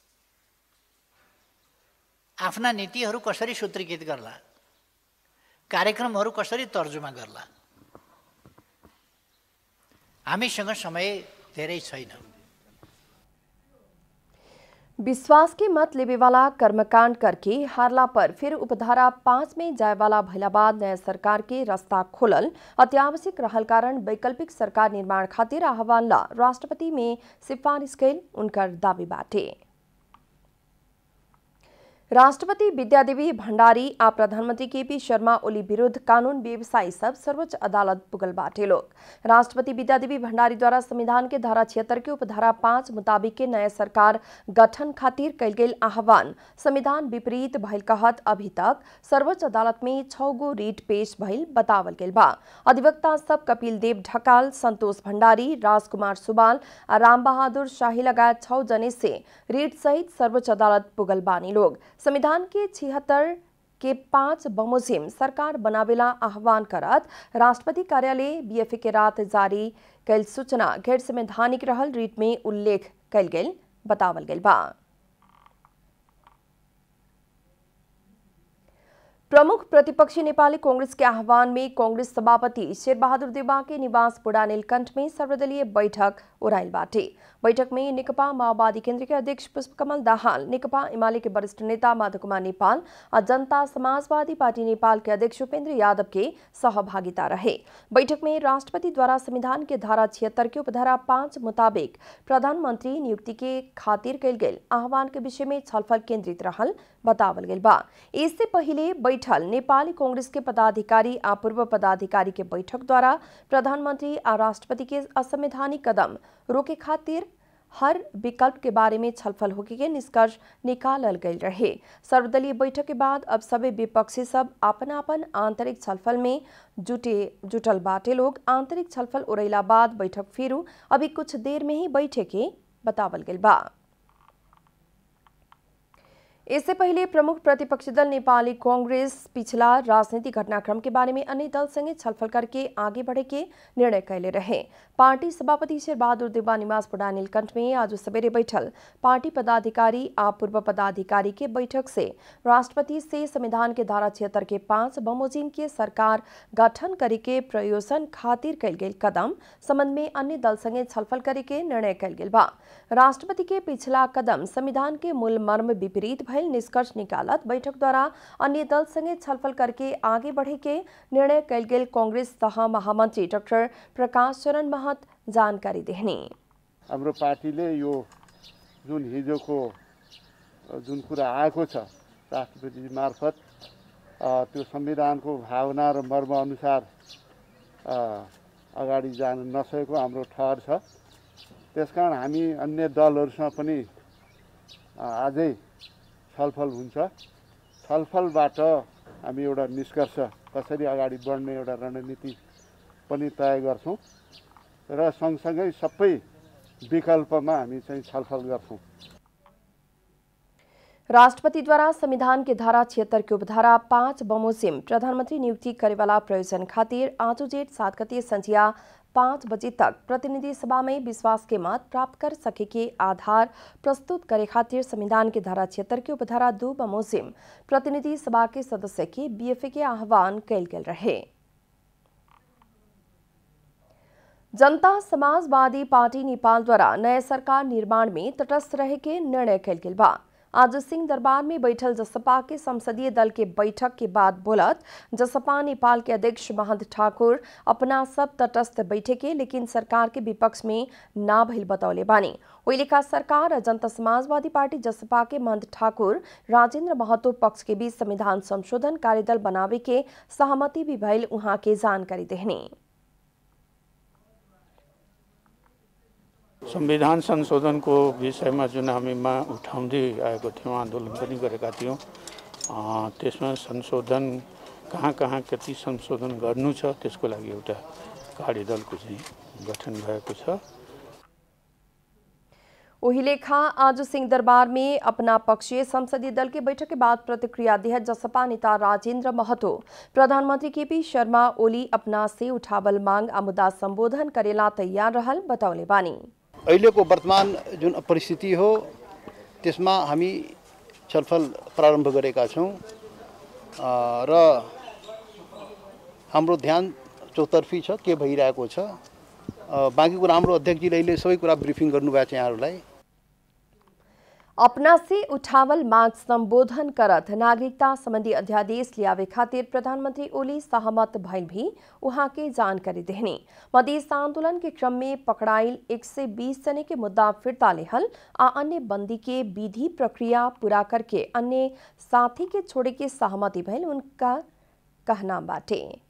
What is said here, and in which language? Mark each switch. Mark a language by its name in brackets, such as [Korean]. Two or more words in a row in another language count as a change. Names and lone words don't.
[Nepali] आफ्ना नीतिहरू कसरी सूत्रीकृत गर्ला? कार्यक्रमहरू कसरी तर्जुमा गर्ला? हामीसँग समय धेरै छैन। [Bhojpuri] विश्वास के मत लेवे वाला कर्मकांड करके हारला पर फिर उपधारा 5 में जाए वाला भइला बाद नया सरकार के रास्ता खोलल अत्यावश्यक रहल कारण वैकल्पिक सरकार निर्माण खातिर आह्वान ला राष्ट्रपति में सिफारिश कैल उनकर दावी बाटे। राष्ट्रपति विद्यादेवी भण्डारी आ प्रधानमंत्री केपी शर्मा ओली विरुद्ध कानून व्यवसायी सब सर्वोच्च अदालत पुगल बाटे लोग। राष्ट्रपति विद्यादेवी भण्डारी द्वारा संविधान के धारा 76 के उपधारा 5 मुताबिक के नया सरकार गठन खातिर कैल गेल आह्वान संविधान विपरीत भइल कहत अभी तक सर्वोच्च अदालत में 6 गो रीट पेश भइल बतावल गेल बा। अधिवक्ता सब कपिल देव ढकाल, संतोष भण्डारी, राजकुमार सुबाल आ राम बहादुर शाही लगायत 6 जने से रीट सहित सर्वोच्च अदालत पुगल बानी लोग। संविधान के 76 के 5 बमोजिम सरकार बनावेला आह्वान करत राष्ट्रपति कार्यालय बीएफए के रात जारी कैल सूचना गैर संवैधानिक रहल रीट में उल्लेख कैल गेल बतावल गेल बा। प्रमुख प्रतिपक्षी नेपाली कांग्रेस के आह्वान में कांग्रेस सभापति शेरबहादुर देउवा के निवास बुढा नीलकण्ठ में सर्वदलीय बैठक ओराइल बाटे। बैठक में नेकपा माओवादी केन्द्र के अध्यक्ष पुष्पकमल दाहाल, नेकपा एमाले के वरिष्ठ नेता माधव कुमार नेपाल और जनता समाजवादी पार्टी नेपाल के अध्यक्ष उपेन्द्र यादव के सहभागिता रहे। बैठक में राष्ट्रपति द्वारा संविधान के धारा 76 के उपधारा 5 मुताबिक प्रधानमंत्री नियुक्ति के खातिर कैल गेल आह्वान के विषय में छलफल केन्द्रित रहल बतावल गेल बा। इससे पहले बैठल नेपाली कांग्रेस के पदाधिकारी आ पूर्व पदाधिकारी के बैठक द्वारा प्रधानमंत्री आ राष्ट्रपति के असंवैधानिक कदम रोके खातिर हर विकल्प के बारे में छलफल होके के निष्कर्ष निकालल गई रहे। सर्वदलीय बैठक के बाद अब सभी विपक्षी सब अपन आंतरिक छलफल में जुटल बाटे लोग। आंतरिक छलफल उड़ैला बाद बैठक फिरू अभी कुछ देर में ही बैठे के बतावल गई बा। इससे पहले प्रमुख प्रतिपक्षी दल नेपाली कांग्रेस पिछला राजनीतिक घटनाक्रम के बारे में अन्य दल संगे छलफल करके आगे बढ़े के निर्णय कैले रहे। पार्टी सभापति शेरबहादुर देउवा निवास बडा नीलकंठ में आज सवेरे बैठल पार्टी पदाधिकारी आ पूर्व पदाधिकारी के बैठक से राष्ट्रपति से संविधान के धारा 76 के 5 बमोजिम के सरकार गठन करे के प्रयोजन खातिर कैल गेल कदम संबंध में अन्य दल संगे छलफल करे के निर्णय कैल गेल बा। राष्ट्रपति के पिछला कदम संविधान के मूल मर्म विपरीत भइल निष्कर्ष निकालत बैठक द्वारा अन्य दल संगे छलफल करके आगे बढ़े के निर्णय कैल गेल कांग्रेस सह महामंत्री डाक्टर प्रकाश चरण महत जानकारी देहनी। [Nepali] हाम्रो पार्टीले यो जुन हिजोको जुन कुरा आएको छ राष्ट्रपति मार्फत त्यो संविधानको भावना र मर्म अनुसार अगाडि जान नसकेको हाम्रो ठहर छ। त्यसकारण हामी अन्य दलहरुसँग पनि आजै छलफल हुन्छ। छलफलबाट हामी एउटा निष्कर्ष कसरी अगाडि बढ्ने एउटा रणनीति पनि तय गर्छौं र सँगसँगै सबै विकल्पमा हामी चाहिँ छलफल गर्छौं। [Bhojpuri] राष्ट्रपति द्वारा संविधान के धारा 76 के उपधारा 5 बमोजिम प्रधानमंत्री नियुक्ति करेवाला प्रयोजन खातिर आज जेठ 7 गते संझिया 5 बजे तक प्रतिनिधि सभा में विश्वास के मत प्राप्त कर सके के आधार प्रस्तुत करे खातिर संविधान के धारा 76 के उपधारा 2 बमोजिम प्रतिनिधि सभा के सदस्य के बीएफए के आह्वान कैल गेल रहे। जनता समाजवादी पार्टी नेपाल द्वारा नया सरकार निर्माण में तटस्थ रहे के निर्णय कैल गेल बा। आज सिंह दरबार में बैठल जसपा के संसदीय दल के बैठक के बाद बोलत जसपा नेपाल के अध्यक्ष महंत ठाकुर अपना सब तटस्थ बैठे के लेकिन सरकार के विपक्ष में ना भइल बतौले बानी। ओइलेका सरकार और जनता समाजवादी पार्टी जसपा के महंत ठाकुर राजेंद्र महतो पक्ष के बीच संविधान संशोधन कार्यदल बनावे के सहमति भी भइल उहाँ के जानकारी देहनी। [Nepali] संविधान संशोधनको विषयमा जुन हामीमा उठाउँदै आएको थियौँ, आन्दोलन पनि गरेका थियौँ, त्यसमा संशोधन कहाँ कति संशोधन गर्नु छ त्यसको लागि एउटा कार्यदलको चाहिँ गठन भएको छ। [Bhojpuri] वही लेखा आज सिंह दरबार में अपना पक्षीय संसदीय दल के बैठक के बाद प्रतिक्रिया दिया जसपा नेता राजेंद्र महतो प्रधानमंत्री केपी शर्मा ओली अपना से उठावल मांग आ मुद्दा संबोधन करेला तैयार रहल बतौले बानी। [Nepali] अहिलेको वर्तमान जुन परिस्थिति हो त्यसमा हामी छलफल प्रारम्भ गरेका छौं र हाम्रो ध्यान चौतर्फी छ के भइरहेको छ। बाँकी कुरा हाम्रो अध्यक्षजीले अहिले सबै कुरा ब्रिफिङ गर्नुभएको छ यहाँहरूलाई। [Bhojpuri] अपना से उठावल मांग संबोधन करत नागरिकता संबंधी अध्यादेश लियावे खातिर प्रधानमंत्री ओली सहमत भइल भी उहाँ के जानकारी देहनी। मधेश आंदोलन के क्रम में पकड़ाइल 120 जने के मुद्दा फिरता लेहल आ अन्य बंदी के विधि प्रक्रिया पूरा करके अन्य साथी के छोड़े के सहमति भइल उनका कहना बाटे।